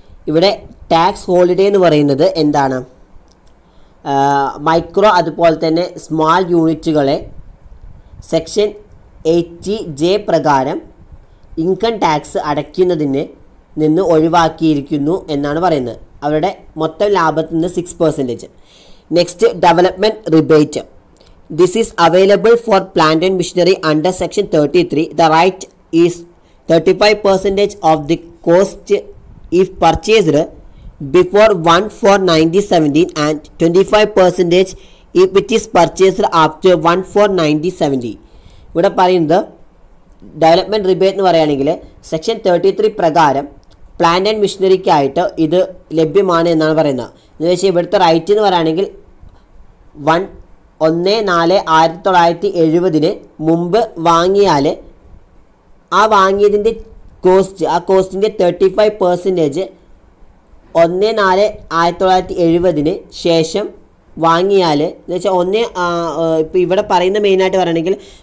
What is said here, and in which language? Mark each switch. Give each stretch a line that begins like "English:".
Malayalam: ഇവിടെ tax holiday എന്ന് പറയുന്നത് എന്താണ്, മൈക്രോ അതുപോലെ തന്നെ സ്മാൾ യൂണിറ്റുകളെ സെക്ഷൻ 80J പ്രകാരം ഇൻകം ടാക്സ് അടയ്ക്കുന്നതിന് നിന്ന് ഒഴിവാക്കിയിരിക്കുന്നു എന്നാണ് പറയുന്നത്. അവരുടെ മൊത്തം ലാഭത്തിൽ നിന്ന് 6%. Next development rebate.
English: This is available for plant and machinery under section 33. The rate is 35% of the cost if purchased before 1/4/1917 and 25% if it is purchased after 1/4/1970.
Malayalam: ഇവിടെ പറയുന്നത് ഡെവലപ്മെൻറ്റ് റിബേറ്റ് എന്ന് പറയുകയാണെങ്കിൽ സെക്ഷൻ 33 പ്രകാരം പ്ലാന്റ് ആൻഡ് മിഷനറിക്കായിട്ട് ഇത് ലഭ്യമാണ് എന്നാണ് പറയുന്നത്. എന്ന് വെച്ചാൽ ഇവിടുത്തെ റൈറ്റ് എന്ന് പറയുകയാണെങ്കിൽ 1/4/1970 മുമ്പ് വാങ്ങിയാൽ ആ വാങ്ങിയതിൻ്റെ ആ കോസ്റ്റിൻ്റെ 35% 1/4/1970 ശേഷം വാങ്ങിയാൽ എന്ന് വെച്ചാൽ ഇപ്പോൾ ഇവിടെ പറയുന്ന മെയിനായിട്ട് പറയുകയാണെങ്കിൽ